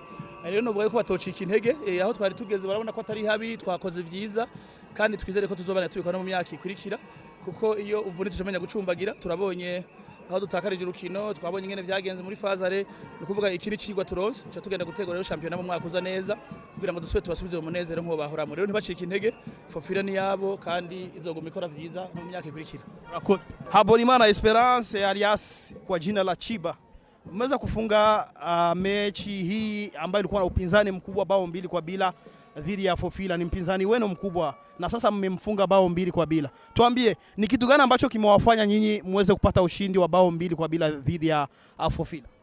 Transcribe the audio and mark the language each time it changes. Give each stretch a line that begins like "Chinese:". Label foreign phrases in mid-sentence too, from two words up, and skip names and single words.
Rundi: Rero no vuga ko batocika intege aho twari tugeze barabona ko atari habi twakoze vyiza kandi twizere ko tuzobana tubikora mu myaka ikurikira kuko iyo uvunitse tumenya gucumbagira turabonye aho dutakarije urukino twabonye ingene vyagenze muri fazare no kuvuga ikiri cigwa turonse cyo tugenda gutegura rero championnat mu mwaka uza neza kugira ngo dusubire tubasubize mu munezero nko bahoramo rero ntibacike intege Fofila ni yabo kandi izoguma ikora vyiza mu myaka ikurikira.
Swahili: Haborimana Esperance alias kwa jina la Chiba umeweza kufunga mechi hii ambayo ilikuwa na upinzani mkubwa bao 2-0 dhidi ya Fofila. Ni mpinzani wenu mkubwa na sasa mmemfunga bao 2-0. Tuambie ni kitu gani ambacho kimewafanya nyinyi muweze kupata ushindi wa bao 2-0 dhidi ya Fofila?